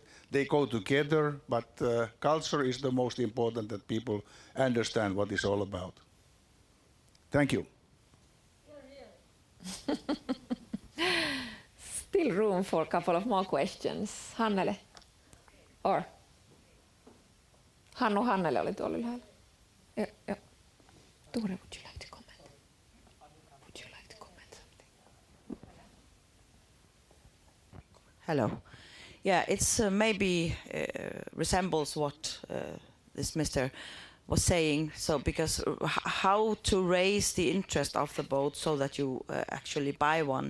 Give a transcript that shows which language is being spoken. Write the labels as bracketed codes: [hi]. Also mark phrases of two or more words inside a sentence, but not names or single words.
[en] They go together, but culture is the most important, that people understand what it's all about. Thank you. Still room for a couple of more questions. Hannele? Or? [fi] Hannele oli tuolla ylhäällä. Ja. [en] Ture, would you like to comment? Would you like to comment something? Hello. Yeah, it's maybe resembles what this Mr. was saying. So, because how to raise the interest of the boat so that you actually buy one.